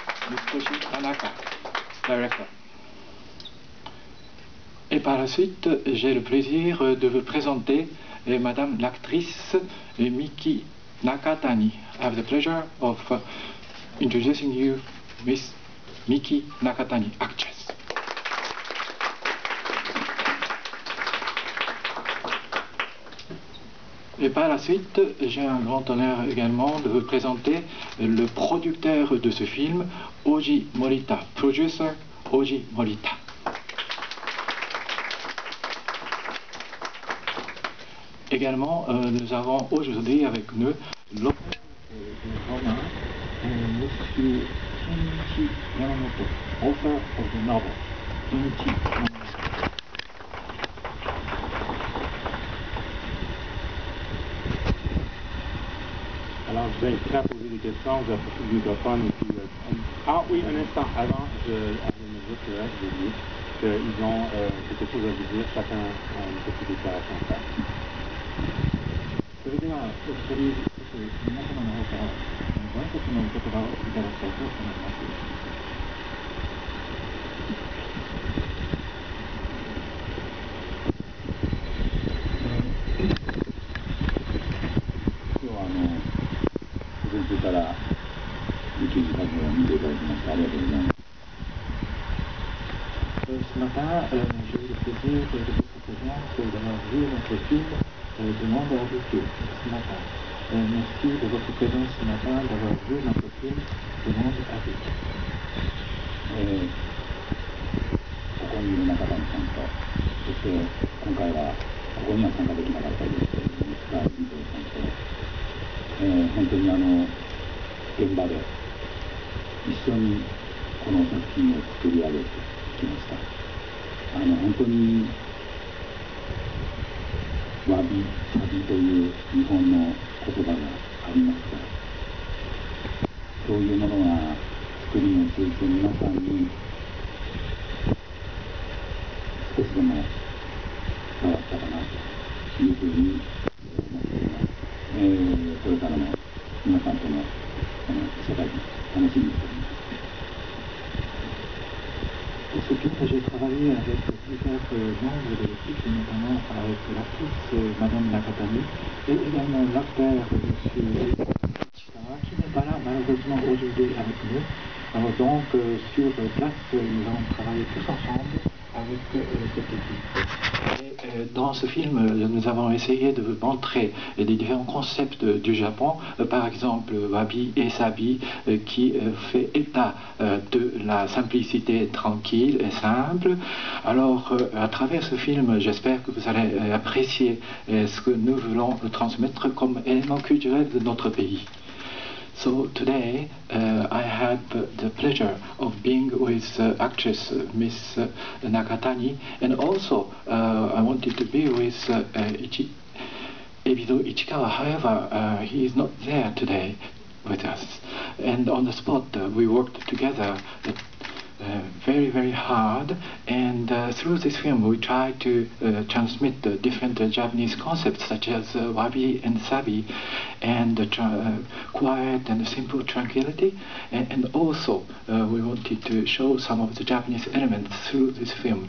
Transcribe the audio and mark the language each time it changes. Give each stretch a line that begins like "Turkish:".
English: Mitsutoshi Tanaka, director.
French: Et par la suite, j'ai le plaisir de vous présenter Madame l'actrice Miki Nakatani.
English: I have the pleasure of introducing you Miss Miki Nakatani, actress.
French: Et par la suite, j'ai un grand honneur également de vous présenter le producteur de ce film, Oji Morita,
English: producer Oji Morita.
French: Également, nous avons aujourd'hui avec nous l'auteur du roman, M.
English: Shinichi Yamamoto, author of the novel, Shinichi Yamamoto.
French: Alors, je vais être prêt à poser des questions, je vais approcher le microphone et puis... Ah oui, un instant, avant, je me dire que j'ai dit qu'ils ont quelque chose à vous dire, chacun a une petite déclaration à faire.
Japanese: それではお一人ずつ皆様の方からご挨拶のお言葉をいただきたいと思います。今日は午前中から利休に作品を見ていただきましてありがとうございます。
French: Ce matin, j'ai eu le plaisir de vous présenter d'avoir vu notre film Demande à Rikyū ce matin. Merci de votre présence ce matin, d'avoir vu notre film Demande à Rikyū.
Japanese: ここにいる中谷さんと、そして今回はここには参加できなかったですけれども、塚井美さんと、本当に現場で一緒にこの作品を作り上げてきました。本当にわびさびという日本の言葉がありますから、そういうものが作りを通じて皆さんに少しでも伝わったかなというふうに思っております。これからも皆さんとの世界楽しみにしております。
French: Pour ce film, j'ai travaillé avec plusieurs membres de l'équipe, notamment avec l'actrice Madame Nakatani et également l'acteur M. Ichikawa, qui n'est pas là malheureusement aujourd'hui avec nous. Alors donc, sur place, nous allons travailler tous ensemble avec cette équipe. Et dans ce film, nous avons essayé de montrer les différents concepts du Japon, par exemple wabi et sabi, qui fait état de la simplicité tranquille et simple. Alors, à travers ce film, j'espère que vous allez apprécier ce que nous voulons transmettre comme élément culturel de notre pays.
English: So today I had the pleasure of being with actress Miss Nakatani, and also I wanted to be with Ebido Ichikawa. However, he is not there today with us, and on the spot we worked together very, very hard, and through this film we try to transmit the different Japanese concepts such as wabi and sabi, and quiet and simple tranquility, and also we wanted to show some of the Japanese elements through this film.